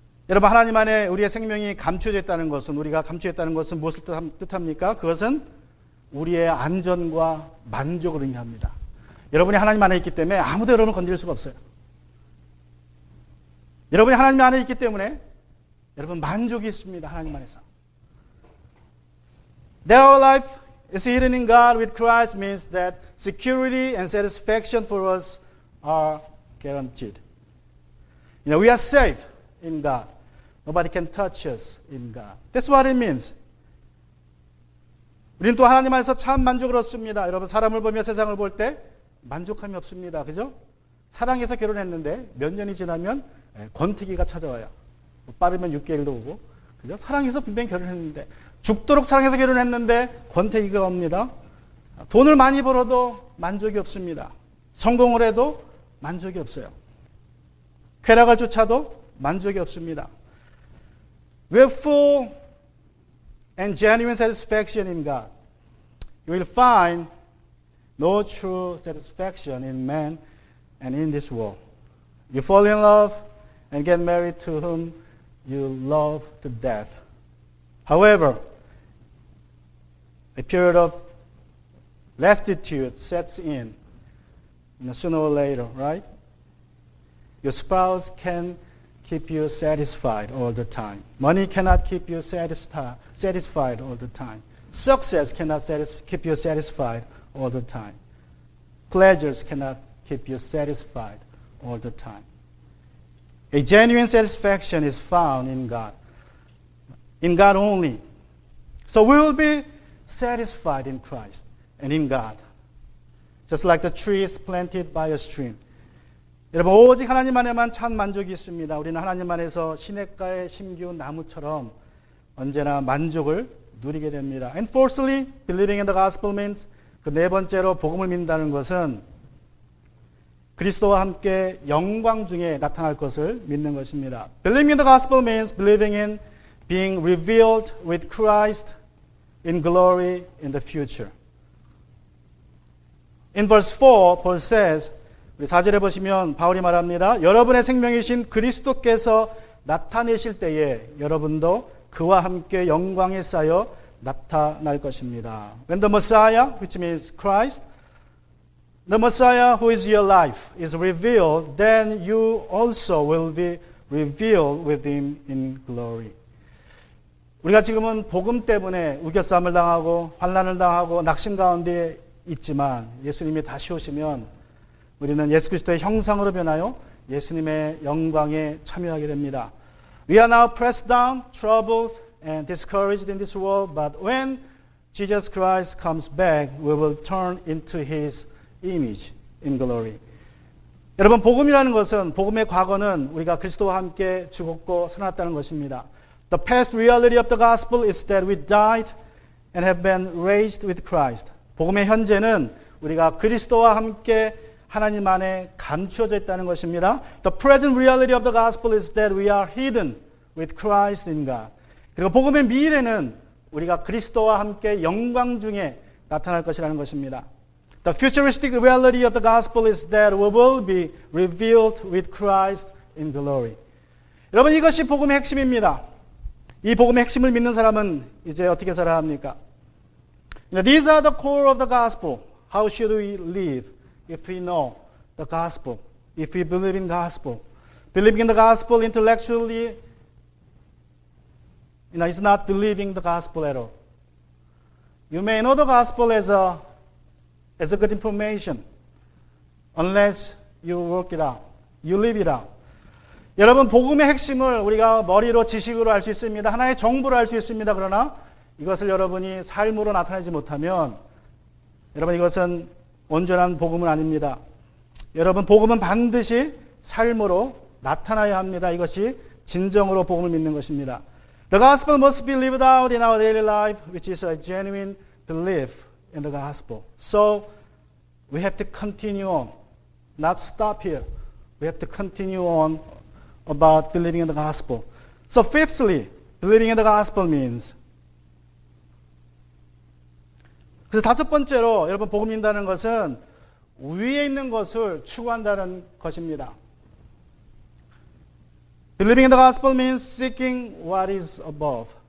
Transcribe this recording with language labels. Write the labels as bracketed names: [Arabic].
[Korean] 여러분, 하나님 안에 우리의 생명이 감추어졌다는 것은, 우리가 감추었다는 것은 무엇을 뜻합니까? 그것은 우리의 안전과 만족을 의미합니다. 여러분이 하나님 안에 있기 때문에 아무도 여러분을 건드릴 수가 없어요. 여러분이 하나님 안에 있기 때문에 여러분 만족이 있습니다. 하나님 안에서. [English] That our life is hidden in God with Christ means that security and satisfaction for us are guaranteed. We are safe in God. Nobody can touch us in God. That's what it means. [Korean] 우리는 또 하나님 안에서 참 만족을 얻습니다. 여러분, 사람을 보며 세상을 볼 때 만족함이 없습니다. 그죠? 사랑해서 결혼했는데 몇 년이 지나면 권태기가 찾아와요. 빠르면 6개월도 오고. 그죠? 사랑해서 분명히 결혼했는데, 죽도록 사랑해서 결혼했는데 권태기가 옵니다. 돈을 많이 벌어도 만족이 없습니다. 성공을 해도 만족이 없어요. 쾌락을 쫓아도 만족이 없습니다. [English] We have full and genuine satisfaction in God. You will find no true satisfaction in man and in this world. You fall in love and get married to whom you love to death. However, a period of lassitude sets in, sooner or later, right? Your spouse can keep you satisfied all the time. Money cannot keep you satisfied all the time. Success cannot keep you satisfied all the time. Pleasures cannot keep you satisfied all the time. A genuine satisfaction is found in God only. So we will be satisfied in Christ and in God. Just like the trees planted by a stream. [Korean] 여러분, 오직 하나님 안에만 참 만족이 있습니다. 우리는 하나님 안에서 시냇가에 심기운 나무처럼 언제나 만족을 누리게 됩니다. [English] And fourthly, believing in the gospel means, [Korean] 그 네 번째로 복음을 믿는다는 것은 그리스도와 함께 영광 중에 나타날 것을 믿는 것입니다. [English] Believing in the gospel means believing in being revealed with Christ in glory in the future. In verse 4, Paul says, [Korean] 우리 4절에 보시면 바울이 말합니다. 여러분의 생명이신 그리스도께서 나타내실 때에 여러분도 그와 함께 영광에 쌓여 나타날 것입니다. [English] When the Messiah, which means Christ, the Messiah who is your life, is revealed, then you also will be revealed with him in glory. [Korean] 우리가 지금은 복음 때문에 우겨싸움을 당하고 환난을 당하고 낙심 가운데 있지만 예수님이 다시 오시면 우리는 예수 그리스도의 형상으로 변하여 예수님의 영광에 참여하게 됩니다. [English] We are now pressed down, troubled, and discouraged in this world, but when Jesus Christ comes back, we will turn into His image in glory. [Korean] 여러분, 복음이라는 것은, 복음의 과거는 우리가 그리스도와 함께 죽었고 살아났다는 것입니다. [English] The past reality of the gospel is that we died and have been raised with Christ. [Korean] 복음의 현재는 우리가 그리스도와 함께 하나님 안에 감추어져 있다는 것입니다. [English] The present reality of the gospel is that we are hidden with Christ in God. [Korean] 그리고 복음의 미래는 우리가 그리스도와 함께 영광 중에 나타날 것이라는 것입니다. [English] The futuristic reality of the gospel is that we will be revealed with Christ in glory. [Korean] 여러분, 이것이 복음의 핵심입니다. 이 복음의 핵심을 믿는 사람은 이제 어떻게 살아야 합니까? [English] These are the core of the gospel. How should we live if we know the gospel, if we believe in gospel? Believing in the gospel intellectually, is not believing the gospel at all. You may know the gospel as a good information, unless you work it out, you live it out. [Korean] 여러분, 복음의 핵심을 우리가 머리로 지식으로 알 수 있습니다. 하나의 정보로 알 수 있습니다. 그러나 이것을 여러분이 삶으로 나타내지 못하면 여러분, 이것은 온전한 복음은 아닙니다. 여러분, 복음은 반드시 삶으로 나타나야 합니다. 이것이 진정으로 복음을 믿는 것입니다. [English] The gospel must be lived out in our daily life, which is a genuine belief in the gospel. So we have to continue on, not stop here. We have to continue on about believing in the gospel. So fifthly, believing in the gospel means. [Korean] 그래서 다섯 번째로 여러분 복음 믿는다는 것은 위에 있는 것을 추구한다는 것입니다. [English] Believing in the gospel means seeking what is above.